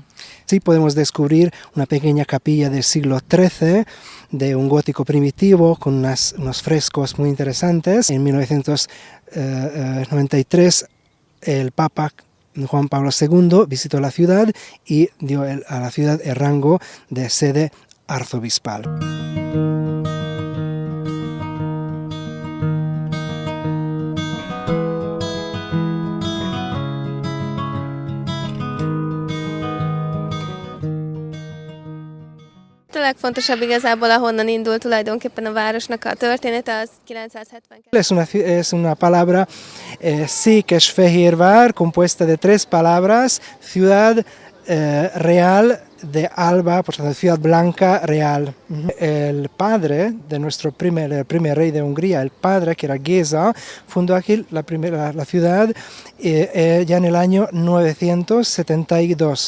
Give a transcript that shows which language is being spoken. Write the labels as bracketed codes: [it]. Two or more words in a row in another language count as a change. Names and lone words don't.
[es] Sí, podemos descubrir una pequeña capilla del siglo XIII, de un gótico primitivo, con unos frescos muy interesantes. En 1993, el Papa Juan Pablo II visitó la ciudad y dio a la ciudad el rango de sede arzobispal. [hu] A legfontosabb igazából, ahonnan indul tulajdonképpen a városnak a története, az 972. [es] Es una palabra Székesfehérvár, compuesta de tres palabras, ciudad real de Alba, por tanto, ciudad blanca real. El padre de el primer rey de Hungría, el padre, que era Géza, fundó aquí la ciudad ya en el año 972.